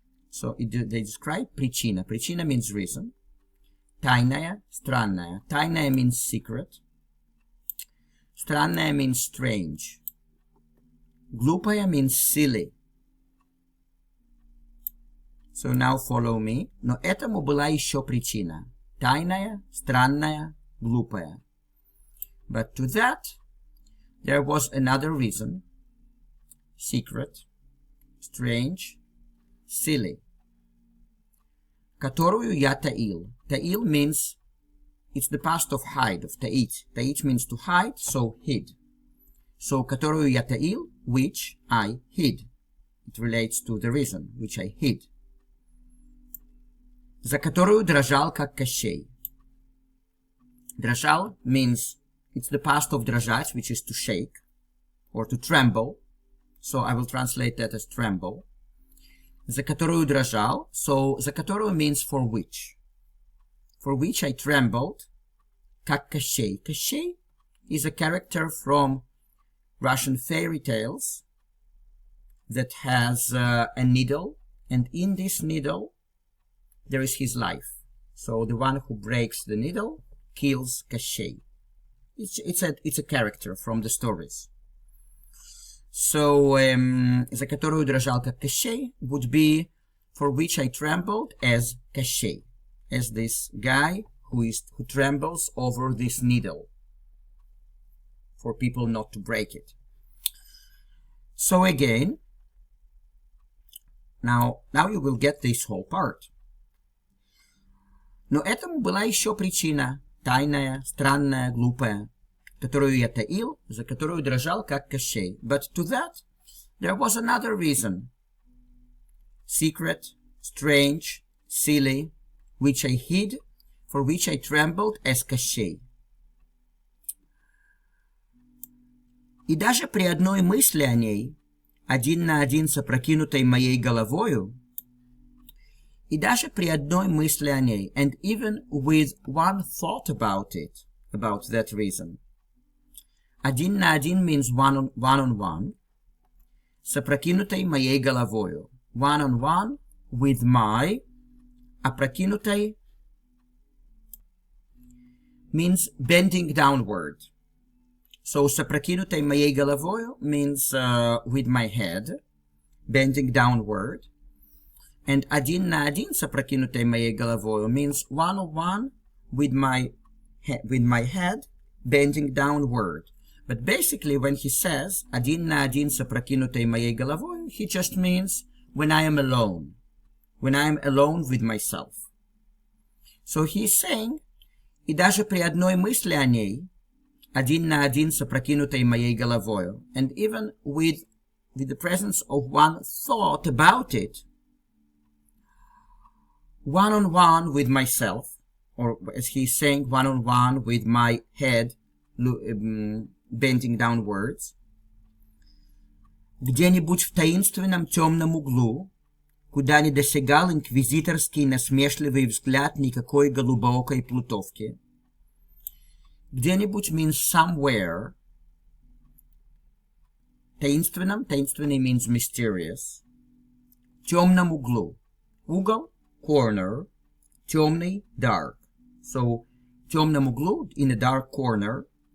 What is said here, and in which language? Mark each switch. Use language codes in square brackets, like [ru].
[en] So, they describe причина. Причина means reason. [ru] Тайная, странная. [en] Тайная means secret. Странная means strange. Глупая means silly. So now follow me. [ru] Но этому была еще причина. Тайная, странная, глупая. [en] But to that, there was another reason. Secret, strange, silly. [ru] Которую я таил. [en] Таил means, it's the past of hide, of таить. Таить means to hide, so hid. So, [ru] которую я таил, [en] which I hid. It relates to the reason, which I hid. [ru] За которую дрожал, как Кощей. [en] Дрожал means, it's the past of дрожать, which is to shake, or to tremble. So, I will translate that as tremble. [ru] За которую дрожал, [en] so, [ru] за которую [en] means for which. For which I trembled, [ru] как Кощей. [en] Кощей is a character from Russian fairy tales that has a needle, and in this needle there is his life. So the one who breaks the needle kills Kощей. It's a character from the stories. So, [ru] за которую дрожал как Кощей [en] would be for which I trembled as Kощей, as this guy who trembles over this needle for people not to break it. So again, now you will get this whole part. [ru] Но этому была еще причина, тайная, странная, глупая, которую я таил, за которую дрожал как Кощей. [en] But to that, there was another reason. Secret, strange, silly, which I hid, for which I trembled as Кощей. [ru] И даже при одной мысли о ней, один на один с опрокинутой моей головою, и даже при одной мысли о ней, [en] and even with one thought about it, about that reason. [ru] Один на один [en] means one on one, [ru] с опрокинутой моей головою. [en] One on one with my, опрокинутой means bending downward. So, [ru] с опрокинутой моей головою [en] means with my head, bending downward. And [ru] один на один с опрокинутой моей головою [en] means one on one with my head, bending downward. But basically, when he says [ru] один на один с опрокинутой моей головою, [en] he just means when I am alone with myself. So he's saying, [ru] и даже при одной мысли о ней, один на один с опрокинутой моей головою, [en] and even with the presence of one thought about it, one-on-one with myself, or as he's saying, one-on-one with my head bending downwards, [ru] где-нибудь в таинственном темном углу, куда не досягал инквизиторский насмешливый взгляд никакой голубоокой плутовки. [en] Где-нибудь means somewhere. Таинственном, таинственный means mysterious. [ru] Темном углу. [en] Угол, corner. Темный, dark. So, [ru] темном углу, [en] in a dark corner.